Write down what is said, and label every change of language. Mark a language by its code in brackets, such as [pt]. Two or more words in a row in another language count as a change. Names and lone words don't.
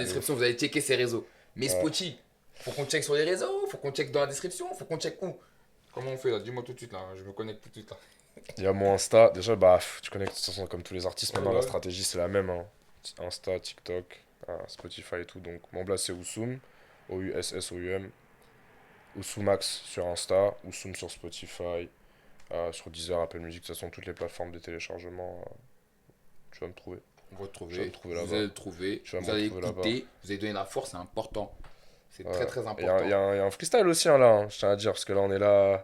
[fr] description, vous allez checker ces réseaux. Mais Ouais. Spotify, faut qu'on check sur les réseaux, faut qu'on check dans la description, faut qu'on check où? Comment on fait là? Dis-moi tout de suite là, je me connecte tout de suite là. Il y a mon Insta. Déjà, bah, tu connais de toute façon, comme tous les artistes, Ouais, maintenant, ouais. la stratégie, c'est la même. Hein. Insta, TikTok, Spotify et tout. Donc, mon blast, c'est Ousoum. O-U-S-S-O-U-M. Oussoumax sur Insta. Ousoum sur Spotify. Sur Deezer, Apple Music. De toute façon, toutes les plateformes de téléchargement, tu vas me trouver. On va te Tu vas trouver, me trouver vous là-bas. allez le trouver, Tu vas vous me allez retrouver là-bas. écouter, vous allez donner la force, c'est important. C'est Ouais. très très Il y, important. a il y a un il y a un freestyle aussi, hein, là, hein, je tiens à dire, parce que là, on est là.